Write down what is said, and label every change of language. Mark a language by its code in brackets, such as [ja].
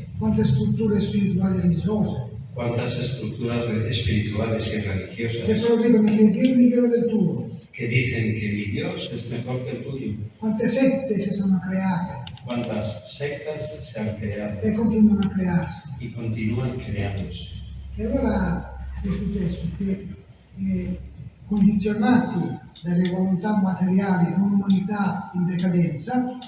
[it] quante strutture spirituali e religiose, [es] cuántas estructuras espirituales y [it] che [es] religiosas [it] però dicono che Dio è migliore del tuo, [es] que dicen que mi Dios es mejor que el tuyo. [it] quante sette si sono create [es] Cuántas sectas se han creado [it] e continuano a crearsi. [es] y continúan creándose. [it] E allora è successo che condizionati dalle volontà materiali di un'umanità in decadenza,